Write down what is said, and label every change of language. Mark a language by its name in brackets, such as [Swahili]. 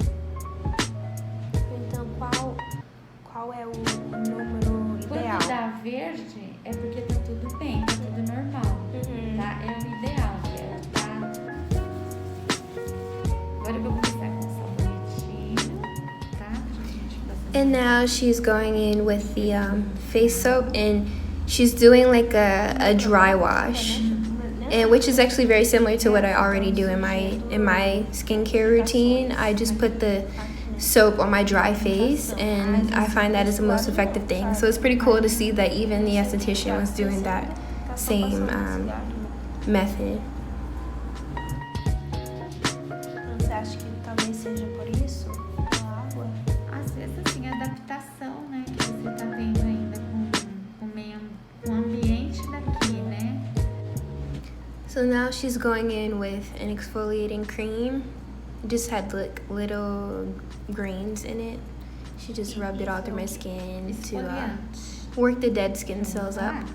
[Portuguese] Então qual é o número ideal? Quando dá verde é porque tá tudo bem, tá tudo normal. Tá? É o ideal, tá? Agora eu vou começar com sabonetinho, tá? [English] And now she's going in with the face soap, and she's doing like a dry wash, and which is actually very similar to what I already do in my skincare routine. I just put the soap on my dry face, and I find that is the most effective thing. So it's pretty cool to see that even the esthetician was doing that same method. [Portuguese] Você acha que talvez seja por isso? A água? Às vezes assim, a adaptação, né, que você tá tendo ainda com o ambiente daqui, né? [English] So now she's going in with an exfoliating cream. It just had like little grains in it. She just rubbed it all through my skin to work the dead skin cells up.